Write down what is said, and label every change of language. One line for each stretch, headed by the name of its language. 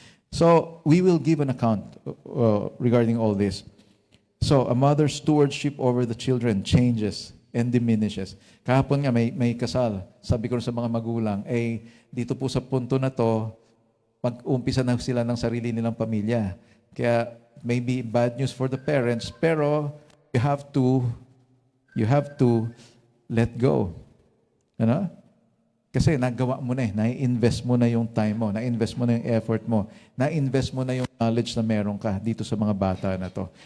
English: So, we will give an account regarding all this. So, a mother's stewardship over the children changes and diminishes.
Filipino: Kahapon nga, may kasal. Sabi ko sa mga magulang, dito po sa punto na to, mag-umpisa na sila ng sarili nilang pamilya.
English: Kaya, maybe bad news for the parents, pero you have to let go.
Filipino: Kasi nagawa mo na na-invest mo na yung time mo, na-invest mo na yung effort mo, na-invest mo na yung knowledge na meron ka dito sa mga bata na to.